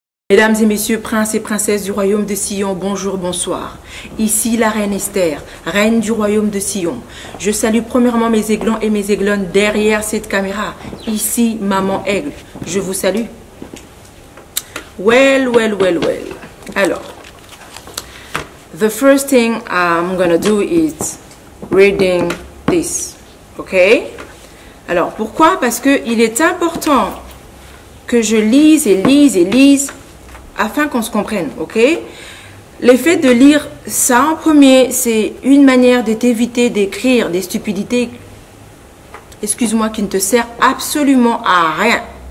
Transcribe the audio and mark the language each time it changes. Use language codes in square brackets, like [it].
[fr] Mesdames et messieurs, princes et princesses du royaume de Sion, bonjour, bonsoir. Ici la reine Esther, reine du royaume de Sion. Je salue premièrement mes aiglons et mes aiglonnes derrière cette caméra. Ici, maman aigle, je vous salue. [en] Well. Alors, the first thing I'm gonna do is reading this, ok? [fr] Alors, pourquoi? Parce que il est important que je lise et lise afin qu'on se comprenne, ok? L'effet de lire ça en premier, c'est une manière de t'éviter d'écrire des stupidités, excuse-moi, qui ne te sert absolument à rien.